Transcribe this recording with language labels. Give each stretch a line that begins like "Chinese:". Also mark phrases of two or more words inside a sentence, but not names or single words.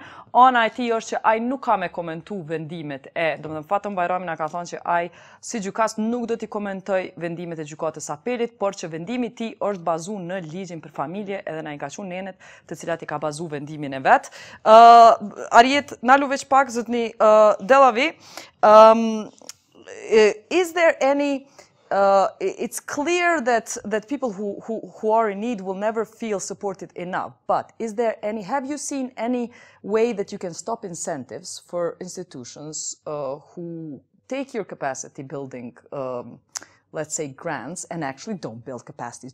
Albanian: Ana e tij është që ai nuk ka me komentu vendimet domethënë Fatën Bajrami na ka thënë që ai si gjykatës nuk do t'i komentoj vendimet e gjykatës apelit, por që vendimi i tij është bazuar në ligjin për familje, edhe na i ka thënë nenet të cilat i ka bazu vendimin e vet. Ariet, na lu veç pak zotni Dellavi,
English: is there any it's clear that people who are in need will never feel supported enough. But have you seen any way that you can stop incentives for institutions who take your capacity building, let's say, grants and actually don't build capacity?